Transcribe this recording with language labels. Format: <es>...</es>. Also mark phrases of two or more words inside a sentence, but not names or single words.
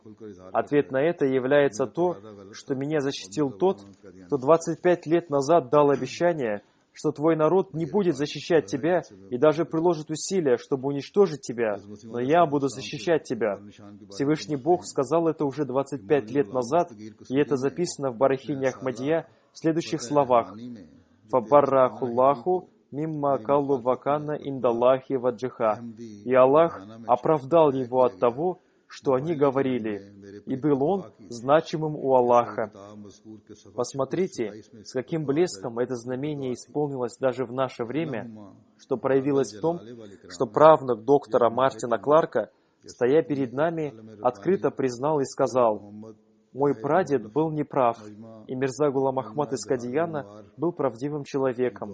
<ru>Ответ на это является то, что меня защитил тот, кто 25 лет назад дал обещание, что твой народ не будет защищать тебя и даже приложит усилия, чтобы уничтожить тебя, но я буду защищать тебя. Всевышний Бог сказал это уже 25 лет назад, и это записано в Барахине Ахмадия в следующих словах.</ru> <ar>«فبرأه الله مما قالوا وكان عند الله وجيها».</ar> <ru>И Аллах оправдал его от того, что они говорили, и был он значимым у Аллаха. Посмотрите, с каким блеском это знамение исполнилось даже в наше время, что проявилось в том, что правнук доктора Мартина Кларка, стоя перед нами, открыто признал и сказал: «Мой прадед был неправ, и Мирза Гулам Ахмад из Кадияна был правдивым человеком».</ru>